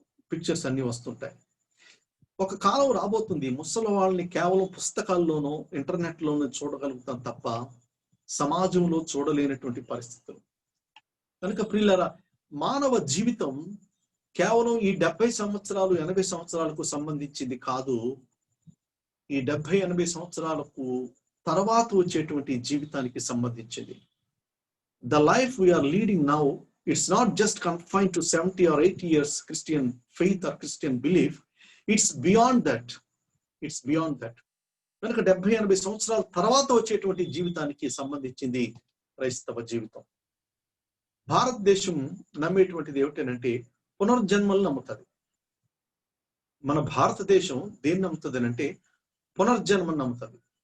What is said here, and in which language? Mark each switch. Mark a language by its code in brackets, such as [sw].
[te] Pictures అన్ని వస్తుంటాయి. ఒక కాలం రాబోతుంది ముసలి వాళ్ళని కేవలం పుస్తకాల్లోనూ ఇంటర్నెట్లోనూ చూడగలుగుతాం తప్ప సమాజంలో చూడలేనటువంటి పరిస్థితులు. కనుక ప్రియులారా, మానవ జీవితం కేవలం ఈ 70 సంవత్సరాలు 80 సంవత్సరాలకు సంబంధించింది కాదు. ఈ 70-80 సంవత్సరాలకు తర్వాత వచ్చేటువంటి జీవితానికి సంబంధించింది. [en] The life we are leading now, it's not just confined to 70 or 80 years Christian faith or Christian belief. It's beyond that. It's beyond that. [te] కనుక 70-80 సంవత్సరాల తర్వాత వచ్చేటువంటి జీవితానికి సంబంధించింది క్రైస్తవ జీవితం. భారతదేశం నమ్మేటువంటిది ఏమిటంటే పునర్జన్మలు నమ్ముతుంది. మన భారతదేశం దేన్ని నమ్ముతుంది అంటే పునర్జన్మను నమ్ముతుంది.